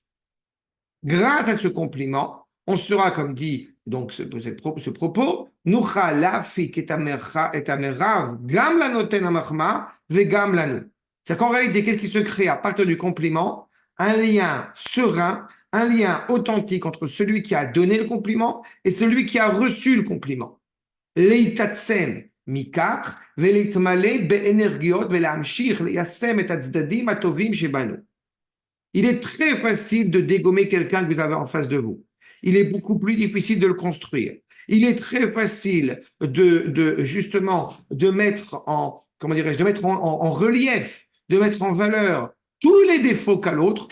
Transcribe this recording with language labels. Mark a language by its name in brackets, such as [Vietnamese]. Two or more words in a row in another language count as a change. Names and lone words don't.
[French] Grâce à ce compliment, on sera, comme dit donc ce propos, c'est qu'en réalité, qu'est-ce qui se crée à partir du compliment? Un lien serein, un lien authentique entre celui qui a donné le compliment et celui qui a reçu le compliment. [Hebrew] להתעצם מכך ולהתמלא באנרגיות ולהמשיך ליישם את הצדדים הטובים שבנו. [French] Il est très facile de dégommer quelqu'un que vous avez en face de vous. Il est beaucoup plus difficile de le construire. Il est très facile justement de mettre en, comment dirais-je, de mettre en relief, de mettre en valeur tous les défauts qu'a l'autre.